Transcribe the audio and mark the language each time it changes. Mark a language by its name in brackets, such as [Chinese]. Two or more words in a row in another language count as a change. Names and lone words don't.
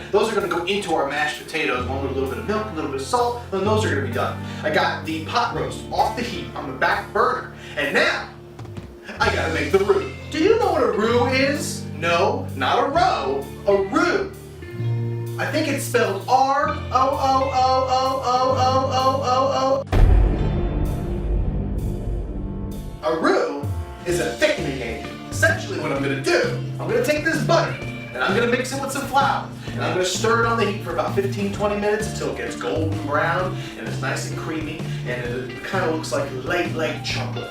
[English] Those are going to go into our mashed potatoes, along with a little bit of milk, a little bit of salt, and those are going to be done. I got the pot roast off the heat on the back burner, and now I gotta make the roux. Do you know what a roux is? No, not a row, a roux. I think it's spelled R-O-O-O-O-O-O-O-O. A roux is a thickening agent. Essentially what I'm gonna do, I'm gonna take this butter and I'm gonna mix it with some flour. And I'm gonna stir it on the heat for about 15-20 minutes until it gets golden brown and it's nice and creamy and it kind of looks like light chocolate.